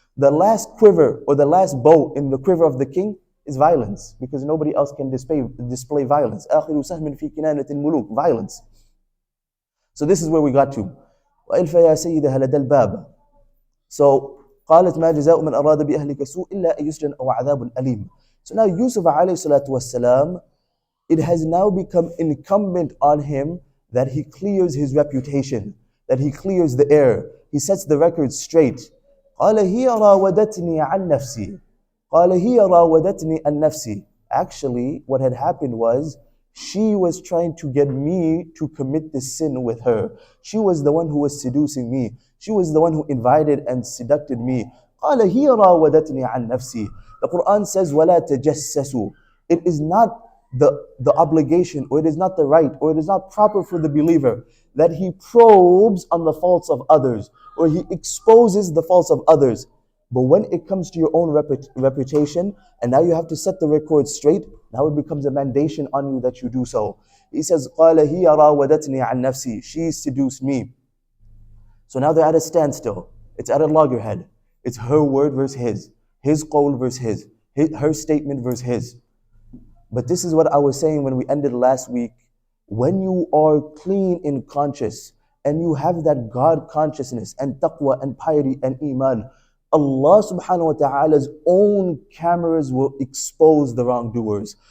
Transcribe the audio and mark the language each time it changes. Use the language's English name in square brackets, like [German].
[English] the last quiver or the last bow in the quiver of the king is violence, because nobody else can display violence. [Arabic] آخر سهم في كنانة الملوك, [English] violence. So this is where we got to. [Arabic] وإلف يا سيدها لدى الباب. So قالت ما جزاء من أراد بأهلك سوء إلا أن يسجن أو عذاب أليم. [English] So now Yusuf alayhi salatu wassalam, it has now become incumbent on him that he clears his reputation, that he clears the air, he sets the record straight. [Arabic] قال هي راودتني عن نفسي. قال هي راودتني عن نفسي. [English] Actually, what had happened was she was trying to get me to commit this sin with her. She was the one who was seducing me. She was the one who invited and seducted me. [Arabic] قال هي راودتني عن نفسي. [English] The Quran says [Arabic] ولا تجسسوا. [English] It is not the obligation, or it is not the right, or it is not proper for the believer that he probes on the faults of others, or he exposes the faults of others. But when it comes to your own reputation, and now you have to set the record straight, now it becomes a mandation on you that you do so. He says, [Arabic] قَالَ هِيَ رَاوَدَتْنِي عَنْ نَفْسِي. [English] She seduced me. So now they're at a standstill. It's at a loggerhead. It's her word versus his qawl versus her statement versus his. But this is what I was saying when we ended last week. When you are clean in conscience and you have that God consciousness and taqwa and piety and iman, Allah subhanahu wa ta'ala's own cameras will expose the wrongdoers.